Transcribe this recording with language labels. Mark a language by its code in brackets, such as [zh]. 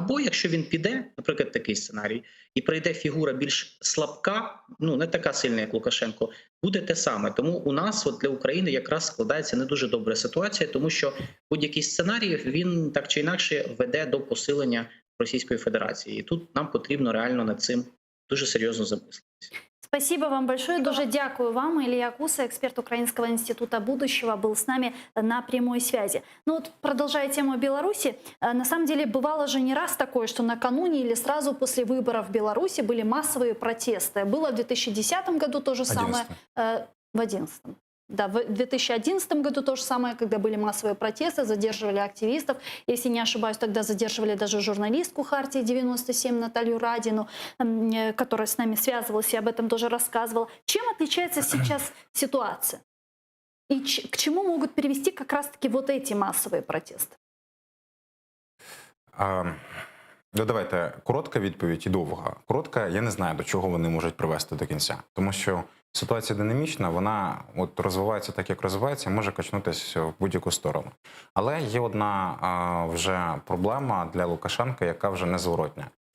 [uk] Або якщо він піде, наприклад, такий сценарій, і прийде фігура більш слабка, не така сильна, як Лукашенко, буде те саме. Тому у нас для України якраз складається не дуже добра ситуація, тому що будь-який сценарій, він так чи інакше веде до посилення Російської Федерації. І тут нам потрібно реально над цим дуже серйозно замислитися. [ru] Спасибо вам большое. [uk] Дуже дякую вам. [ru] Илья Куса, эксперт Украинского института будущего, был с нами на прямой связи. Продолжая тему Беларуси, на самом деле бывало же не раз такое, что накануне или сразу после выборов в Беларуси были массовые протесты. Было в 2010 году то же самое. В 2011. Да, в 2011 году то же самое, когда были массовые протесты, задерживали активистов. Если не ошибаюсь, тогда задерживали даже журналистку Хартии 97 Наталью Радину, которая с нами связывалась и об этом тоже рассказывала. Чем отличается сейчас ситуация? И к чему могут привести как раз-таки вот эти массовые протесты? [uk] Давайте коротка відповідь і довга. Коротка, я не знаю, до чого вони можуть привести до кінця. Тому що ситуація динамічна, вона розвивається так, як розвивається, може качнутися в будь-яку сторону. Але є одна вже проблема для Лукашенка, яка вже незворотня.